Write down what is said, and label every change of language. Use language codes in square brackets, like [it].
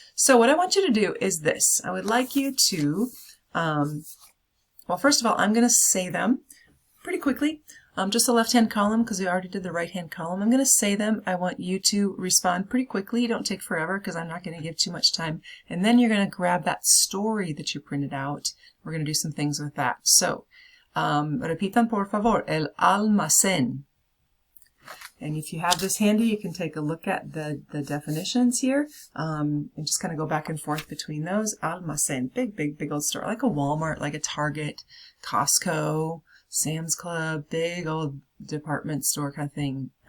[en] So what I want you to do is this. I would like you to, well, first of all, I'm going to say them pretty quickly. Just the left-hand column, because we already did the right-hand column. I'm going to say them. I want you to respond pretty quickly. Don't take forever, because I'm not going to give too much time. And then you're going to grab that story that you printed out. We're going to do some things with that. [es] So, repitan por favor, el almacén. [en] And if you have this handy, you can take a look at the definitions here, and just kind of go back and forth between those. Almacén, big old store, like a Walmart, like a Target, Costco, Sam's Club, big old department store kind of thing.